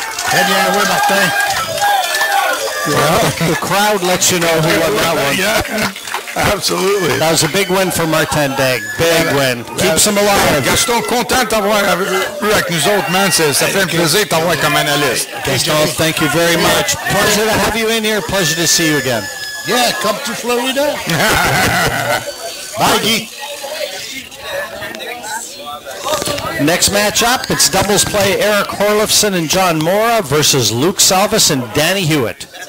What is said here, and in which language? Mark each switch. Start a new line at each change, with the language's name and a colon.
French: Très bien joué, Martin.
English: Yeah, the crowd lets you know who won that one. Yeah. Absolutely. That was a big win for Martin Daigle. Big win. Keeps him alive.
French: Gaston, content de t'avoir eu avec nous autres, man. Ça fait un plaisir de t'avoir comme analyste.
English: Gaston, thank you very much. Pleasure to have you in here. Pleasure to see you again. Yeah, come to Florida. Bye, Guy. Next match up, it's doubles play Eric Horlifson and John Mora versus Luke Salvis and Danny Hewitt.